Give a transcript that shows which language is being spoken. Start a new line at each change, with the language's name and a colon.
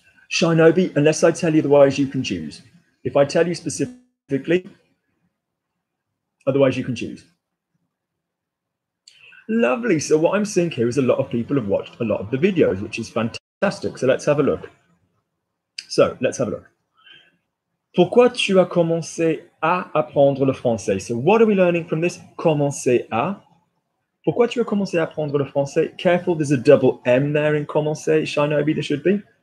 English: Shinobi, unless I tell you the ways you can choose. If I tell you specifically, otherwise you can choose. Lovely. So what I'm seeing here is a lot of people have watched a lot of the videos, which is fantastic. So let's have a look.
French: Pourquoi tu as commencé à apprendre le français?
English: So what are we learning from this?
French: Commencer à. Pourquoi tu as commencé à apprendre le français?
English: Careful, there's a double M there in commencer. Shinobi, there should be.